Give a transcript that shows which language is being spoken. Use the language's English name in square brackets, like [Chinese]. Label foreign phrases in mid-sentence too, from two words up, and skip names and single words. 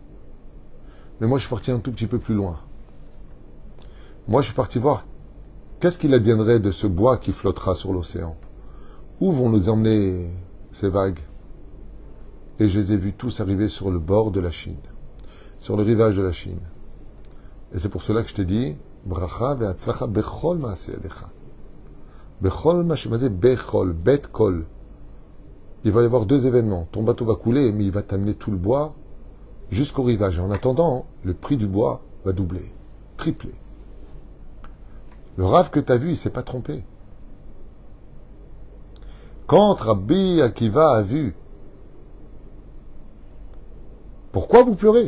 [French] Mais moi, je suis parti un tout petit peu plus loin. Moi, je suis parti voir qu'est-ce qu'il adviendrait de ce bois qui flottera sur l'océan. Où vont nous emmener ces vagues? Et je les ai vus tous arriver sur le bord de la Chine, sur le rivage de la Chine. Et c'est pour cela que je t'ai dit, [Hebrew] ברכה והצלחה בכל מעשה ידיך. בכל מעשה בכל, בית כל. [French] Il va y avoir 2 événements. Ton bateau va couler, mais il va t'amener tout le bois jusqu'au rivage. Et en attendant, le prix du bois va doubler, tripler. Le Rav que tu as vu, il ne s'est pas trompé. Quand Rabbi Akiva a vu, pourquoi vous pleurez?